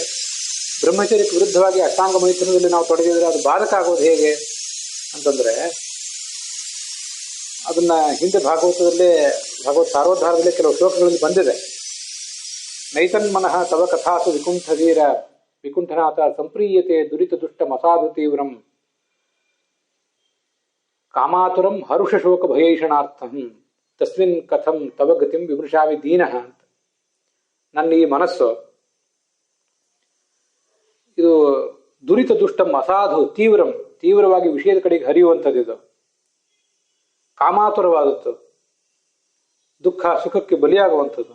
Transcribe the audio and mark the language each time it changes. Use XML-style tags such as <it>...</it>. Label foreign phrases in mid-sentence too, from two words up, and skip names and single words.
<kn>ಬ್ರಹ್ಮಚರ್ಯಕ್ಕೆ ವಿರುದ್ಧವಾಗಿ ಅಷ್ಟಾಂಗ ಮೈಥುನದಲ್ಲಿ ನಾವು ತೊಡಗಿದ್ರೆ ಅದು ಬಾಧಕ ಆಗೋದು ಹೇಗೆ ಅಂತಂದ್ರೆ, ಅದನ್ನ ಹಿಂದೆ ಭಾಗವತ್ ಸಾರೋದ್ಧಾರದಲ್ಲೇ ಕೆಲವು ಶ್ಲೋಕಗಳಲ್ಲಿ ಬಂದಿದೆ.</kn> <sa>नैतन्मनः तव कथासु विकुण्ठवीर विकुण्ठनाथ सम्प्रीयते दुरित दुष्ट मसाधु तीव्रं कामातुरं हरुष शोक भयैषणार्थं तस्मिन् कथं तव गतिं विमृशामि दीनः</sa> <kn>ಅಂತ. ನನ್ನ ಈ ಮನಸ್ಸು ಇದು</kn> <sa>दुरित दुष्टं असाधु तीव्रं,</sa> <kn>ತೀವ್ರವಾಗಿ ವಿಷಯದ ಕಡೆಗೆ ಹರಿಯುವಂಥದ್ದು. ಇದು ಕಾಮಾತುರವಾದದ್ದು, ದುಃಖ ಸುಖಕ್ಕೆ ಬಲಿಯಾಗುವಂಥದ್ದು.</kn>